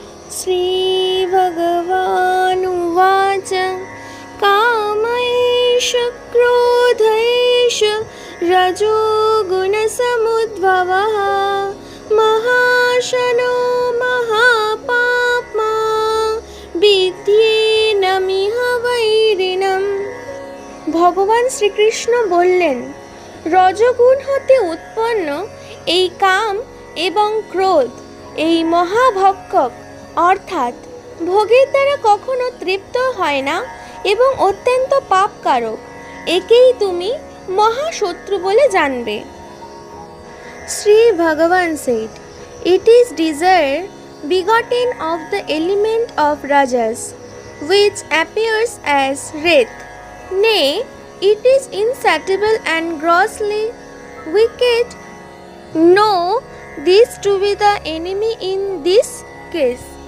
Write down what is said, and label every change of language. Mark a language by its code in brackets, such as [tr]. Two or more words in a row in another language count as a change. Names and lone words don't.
[sa] श्रीभगवानुवाच कामैष क्रोधैष रजोगुणसमुद्भवः महाशनो महापाप्मा বিদ্যেনমিহ বৈরিণম। [bn] ভগবান শ্রীকৃষ্ণ বললেন, রজগুণ হতে উৎপন্ন এই কাম এবং ক্রোধ এই মহাভক্ষক অর্থাৎ ভোগের দ্বারা কখনো তৃপ্ত হয় না এবং অত্যন্ত পাপকারক। একেই তুমি মহাশত্রু বলে জানবে। [en] শ্রী ভগবান said, it is desire begotten of the element of rajas, which appears as wrath. Nay, it is insatiable and grossly wicked. Know this to be the enemy in this case.